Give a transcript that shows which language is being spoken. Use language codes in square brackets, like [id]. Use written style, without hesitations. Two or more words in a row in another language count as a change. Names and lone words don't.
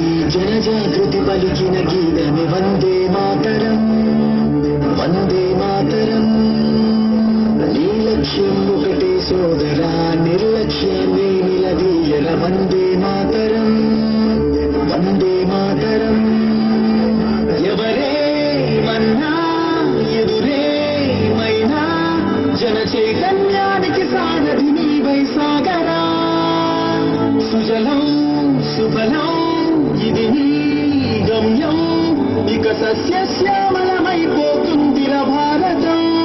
[te] జనజాగృతి పలికిన గీతమే [sa] वंदे मातरम् वंदे मातरम् [te] नी लक्ष्यं ఒకటే సోదరా నిర్లక్ష్యాన్ని నిలదీయర [sa] वंदे मातरम् वंदे मातरम् [te] ఎవరే మన్నా ఎదురే మైనా జన చైతన్యానికి సారథి నీవై సాగరా సుజలం సుఫలం ఇది నీ గమ్యం ఇక సస్యశ్యామలమైపోతుందిర భారతం